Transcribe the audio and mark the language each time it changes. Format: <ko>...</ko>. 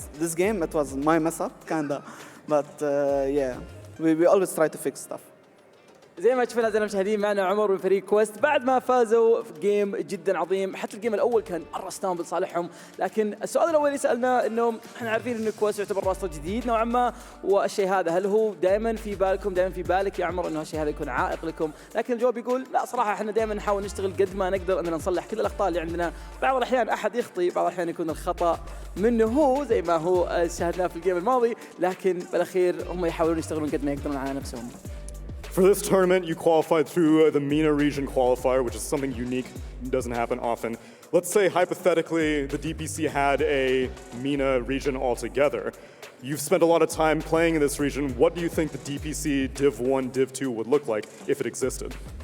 <en>This game, it was my mess up, kinda. But yeah, we always try to fix stuff.</en> <ar>زي ما شفنا أعزائنا المشاهدين معنا عمر من فريق كويست بعد ما فازوا في جيم جدا عظيم. حتى الجيم الأول كان مرة ستامبل صالحهم، لكن السؤال الأول اللي سألناه إنه احنا عارفين إن كويست يعتبر راستر جديد نوعا ما، والشيء هذا هل هو دائما في بالكم، دائما في بالك يا عمر إنه هالشيء هذا يكون عائق لكم؟ لكن الجواب يقول لا، صراحة احنا دائما نحاول نشتغل قد ما نقدر إننا نصلح كل الأخطاء اللي عندنا. بعض الأحيان أحد يخطي، بعض الأحيان يكون الخطأ منه هو زي ما هو شاهدناه في الجيم الماضي، لكن بالأخير هم يحاولون يشتغلون قد ما يقدرون على نفسهم.</ar> <en>For this tournament, you qualified through the MENA region qualifier, which is something unique, doesn't happen often. Let's say, hypothetically, the DPC had a MENA region altogether. You've spent a lot of time playing in this region. What do you think the DPC Div 1, Div 2 would look like if it existed?</en>